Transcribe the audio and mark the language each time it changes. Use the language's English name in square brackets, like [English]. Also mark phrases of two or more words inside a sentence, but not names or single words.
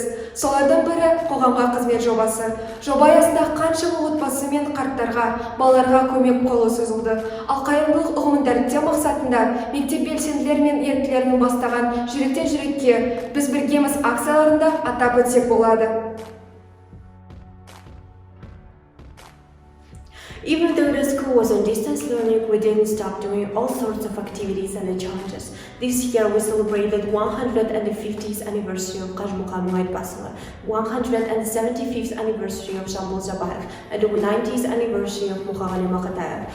[Kazakh] Солардың бірі қоғамға қызмет жобасы. Жоба аясында қаншама отбасы мен қарттарға, балаларға көмек қолы созылды. Ал қайырымдылық ұғымын дәріптеу мақсатында мектеп белсенділері мен еріктілерінің бастаған жүректен жүрекке біз біргеміз акцияларында атап өтсек болады. [English] Even though the school was on distance learning, we didn't stop doing all sorts of activities and challenges. This year we celebrated 150th anniversary of Qajmuqa Muhammad Basra, 175th anniversary of Jambul Jabayev, and the 90th anniversary of Muhammad Maqatayev.